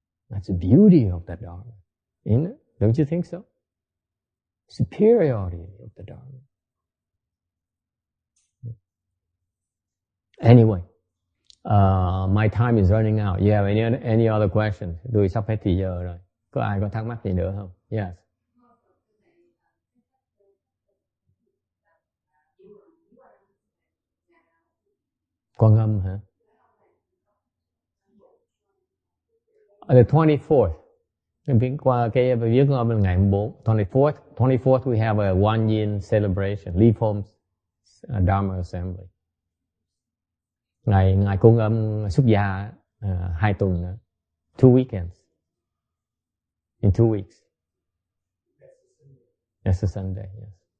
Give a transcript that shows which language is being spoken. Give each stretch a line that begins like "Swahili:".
English: That's the beauty of that dharma, isn't it? Don't you think so? Superiority of the dharma. Anyway, my time is running out. You have any other questions?
Vietnamese: Tôi sắp hết thì giờ rồi. Có ai có thắc mắc gì nữa không? Yes. Quan âm hả?
English: The 24th.
Vietnamese: Qua cái viết quan âm là ngày 14.
English: 24th we have a one yin celebration. Leave Homes Dharma Assembly.
Vietnamese: Ngày Quan âm xuất gia 2 tuần nữa.
English: 2 weekends. In 2 weeks. That's a Sunday, yes.